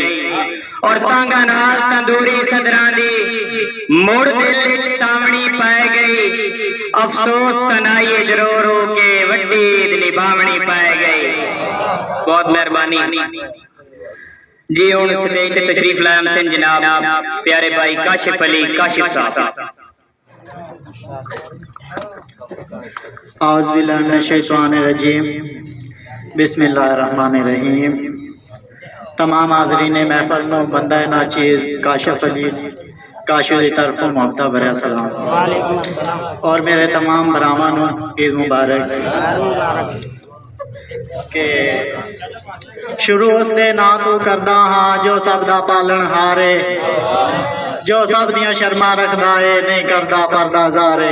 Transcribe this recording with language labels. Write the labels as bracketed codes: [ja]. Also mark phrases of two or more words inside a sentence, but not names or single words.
[pa] اور تانگا نال تندوری سدراں دی مڑ دل وچ تاونی پے گئی. افسوس تنائی رو رو کے وڈی عید نبھاونی پے گئی. بہت مہربانی جی. ہن سٹیج تے تشریف لایا ہمسے جناب پیارے بھائی کاشف علی کاشف صاحب. [ar] أعوذ بالله من الشيطان الرجيم، بسم الله الرحمن الرحيم. [ur] تمام حاضرین محفل میں بندہ ناچیز کاشف علی کاشف کی طرف محبت بھرا سلام اور [pa] میرے تمام براواں نوں عید مبارک. کہ شروع اس دے ناں تو کردا ہاں جو سب دا پالن ہارے، جو سب دیاں شرماں رکھدا ہے نہیں کردا پردہ زارے.